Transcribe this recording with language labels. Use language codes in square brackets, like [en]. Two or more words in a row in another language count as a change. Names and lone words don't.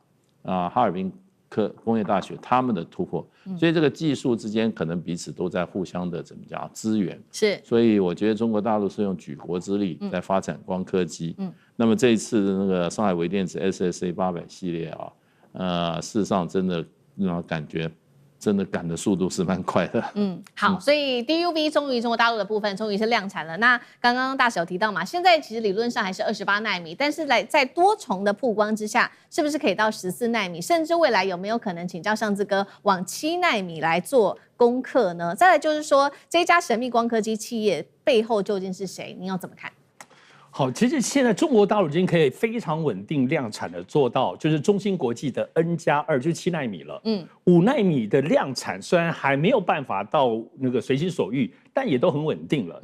[zh] 哈爾濱工業大學他們的突破，所以這個技術之間可能彼此都在互相的怎麼講資源，是，所以我覺得中國大陸是用舉國之力在發展光刻機，那麼這一次的那個上海微電子 SSA 800系列事實上真的讓感覺真的趕的速度是蠻快的。好，所以 DUV 終於中國大陸的部分終於是量產了。那剛剛大使有提到嘛，現在其實理論上還是28奈米，但是在多重的曝光之下，是不是可以到14奈米？甚至未來有沒有可能請教尚志哥往7奈米來做攻克呢？再來就是說，這一家神秘光刻機企業背後究竟是誰？您要怎麼看？好，其實現在中國大陸已經可以非常穩定量產的做到，就是中芯國際的 N+2就是7奈米了。5奈米的量產雖然還沒有辦法到那個隨心所欲，但也都很穩定了。